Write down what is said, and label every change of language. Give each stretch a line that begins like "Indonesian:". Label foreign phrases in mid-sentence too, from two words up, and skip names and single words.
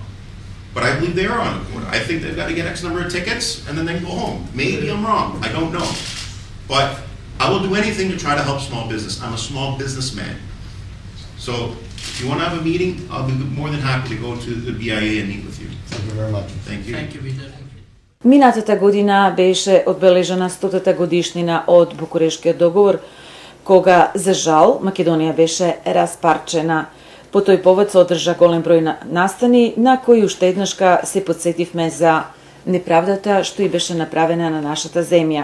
English: But I believe they are on a quota. I think they've got to get X number of tickets and then they can go home. Maybe I'm wrong. I don't know. But I will do anything to try to help small business. I'm a small businessman. So if you want to have a meeting, I'll be more than happy to go to the BIA and meet with you. Thank you very much. Thank you. Thank you, Peter.
Macedonian: Минатата година беше одбележана 100-та годишнина од Букурешкиот договор, кога, за жал, Македонија беше распарчена. По тој повод се одржа голем број настани, на кои уште еднашка се подсетивме за неправдата што и беше направена на нашата земја.